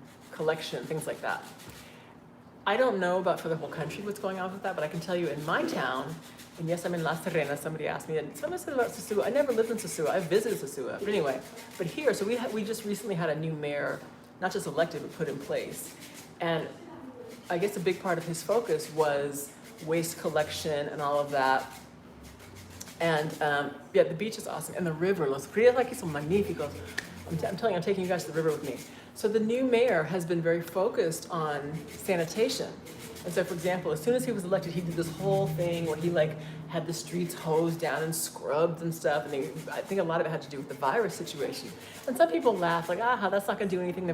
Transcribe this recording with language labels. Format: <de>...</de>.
<en>Collection, things like that. I don't know about for the whole country what's going on with that, but I can tell you in my town, and yes, I'm in Las Terrenas, somebody asked me, and someone said about Sosua. I never lived in Sosua. I visited Sosua. But anyway, but here, so we just recently had a new mayor, not just elected, but put in place. And I guess a big part of his focus was waste collection and all of that. And yeah, the beach is awesome. And the river,</en> <es>los fríos aquí son magníficos.</es> <en>I'm telling you, I'm taking you guys to the river with me. So the new mayor has been very focused on sanitation. And so, for example, as soon as he was elected, he did this whole thing where he like had the streets hosed down and scrubbed and stuff. And I think a lot of it had to do with the virus situation. And some people laugh like, that's not gonna do anything.</en>